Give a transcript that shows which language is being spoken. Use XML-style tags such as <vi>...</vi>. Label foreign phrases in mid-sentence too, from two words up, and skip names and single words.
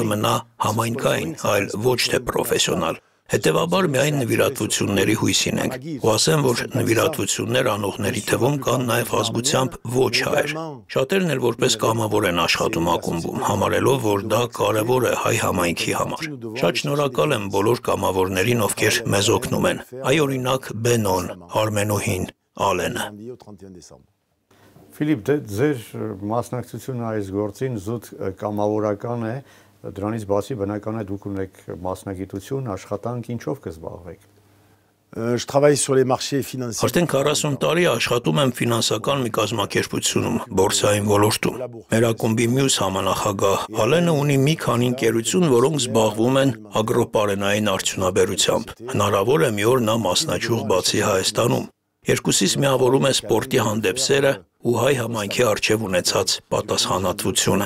<hy>մնա համայնքային, այլ ոչ թե պրոֆեսիոնալ։ Հետևաբար միայն նվիրատվությունների հույսին ենք։ Ու ասեմ, որ նվիրատվություններ անողների թվում կան նաև ազգությամբ ոչ հայեր։ Շատերն էլ որպես կամավոր են աշխատում ակումբում, համարելով, որ դա կարևոր է հայ համայնքի համար։ Շատ շնորհակալ եմ բոլոր կամավորներին, ովքեր մեզ օգնում են։ Այ օրինակ Բենոն, Արմենուհին, Ալենը։ Ֆիլիպ, ձեր մասնակցությունը այս գործին զուտ կամավորական է, դրանից բացի բնական է դուք ունեք մասնագիտություն, աշխատանք, ինչով կզբաղվեք։</hy> <fr>Je travaille sur les marchés financiers.</fr> <hy>Արդեն 40 տարի աշխատում եմ ֆինանսական մի կազմակերպությունում, բորսային ոլորտում։ Մեր ակումբի մյուս համանախագահ Ալենը ունի մի քանի ընկերություն, որոնք զբաղվում են ագրոպարենային արդյունաբերությամբ։ Հնարավոր է մի օր նա մասնաճյուղ բացի Հայաստանում։ Երկուսից միավորում է սպորտի հանդեպ սերը ու հայ համայնքի առջև ունեցած պատասխանատվությունը։</hy>